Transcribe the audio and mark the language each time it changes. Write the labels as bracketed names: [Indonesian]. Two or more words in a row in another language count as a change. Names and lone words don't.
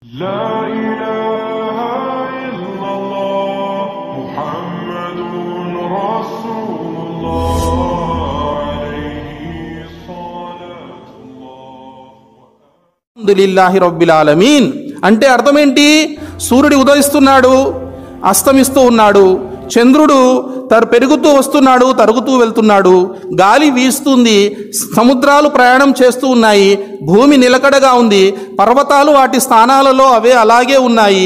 [Arabic] لا إله إلا الله محمد رسول الله عليه صلاة الله. الحمد لله رب العالمين [Telugu] అంటే అర్థం ఏంటి? సూర్యుడు ఉదయిస్తున్నాడు, అస్తమిస్తూ ఉన్నాడు, చంద్రుడు పెరుగుతూ వస్తున్నాడు, తరుగుతూ వెళ్తున్నాడు, గాలి వీస్తుంది, సముద్రాలు ప్రయాణం చేస్తూ ఉన్నాయి, భూమి నిలకడగా ఉంది, పర్వతాలు వాటి స్థానాలలో అవే అలాగే ఉన్నాయి.